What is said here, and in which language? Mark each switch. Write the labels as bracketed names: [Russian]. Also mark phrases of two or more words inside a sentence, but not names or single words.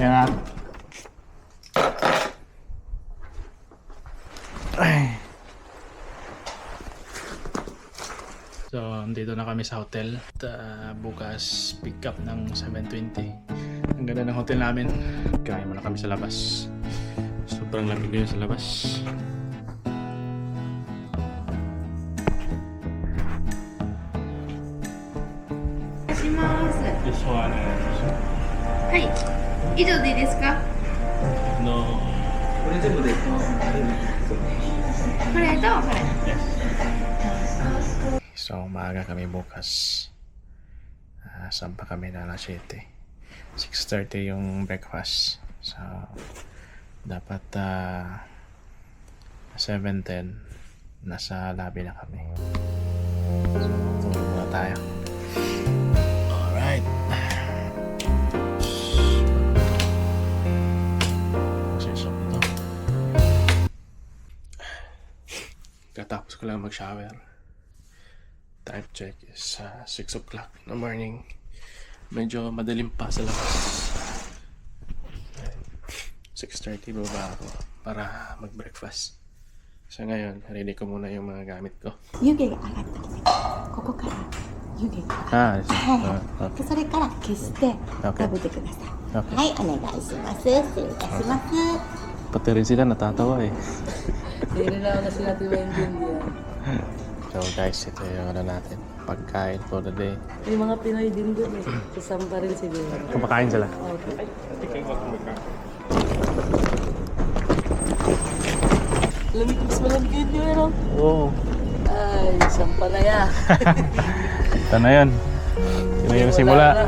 [Filipino] Yan nga. So, dito na kami sa hotel. At, bukas pick up ng 7:20. Ang ganda ng hotel namin. Kaya muna kami sa labas. Sobrang lamig yun sa labas. [English] This one is [Japanese] はい。以上でいいですか？ [English] no. [Japanese] これとこれ。 [Filipino] So, maaga kami bukas. Saan pa kami na alas 7? 6:30 yung breakfast. So, Dapat 7:10 nasa lobby na kami. So, tulog muna tayo. Alright. Sisok ito. Katapos ko lang mag-shower. [English] Time check is 6 o'clock in the morning. [Filipino] Medyo madilim pa sa labas. 6:30 baba ako para mag-breakfast. So ngayon, ready ko muna yung mga gamit ko. [Japanese] 湯気が上がったらここから湯気が Ah, はいでそれから消して食べてください [English] Okay. [Japanese] はいお願いします失礼いたします [Filipino] Pati rin sila natatawa eh. Hindi rin ako kasi natin maintindihan. So guys, ito yung ano natin. Pagkain [English] for the day. [Filipino] May mga Pinoy din doon eh. Kasama rin siguro. Kumakain sila. [English] Okay. [Filipino] Lamig, mas malamig yun yun, ano? Oo. Ay, sampa na yan. Ito na yun. Ito na yung simula.